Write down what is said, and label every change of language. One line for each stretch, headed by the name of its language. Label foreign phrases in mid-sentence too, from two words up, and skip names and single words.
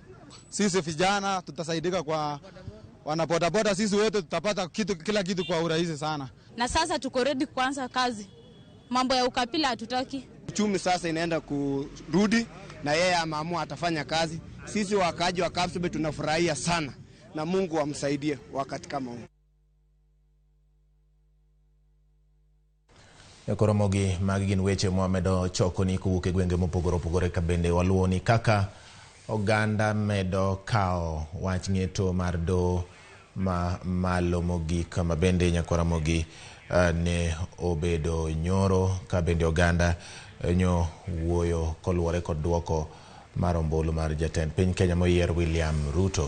Swahili: Sisi vijana tutasaidika kwa wanabodaboda, sisi wote tutapata kila kitu kwa urahisi sana. Na sasa tuko ready kuanza kazi. Mambo ya ukabila hatutaki. Uchumi sasa inaenda kurudi na yeye ameamua atafanya kazi. Sisi wakaji wa Kapsabet tunafurahia sana na Mungu amsaidie wakati kama huu.
Luo (Kenya and Tanzania): Ramogi magigin weche momedo choko ni kuwuok gwenge mopogore opogore ka bende waluwo ni kaka oganda medo kao wach ng'eto mar do ma malo mogik ma bende Ramogi ne obedo nyoro ka bende oganda nyo wuoyo koluwore kod duoko mar ombulu mar jatend piny Kenya moyier William Ruto.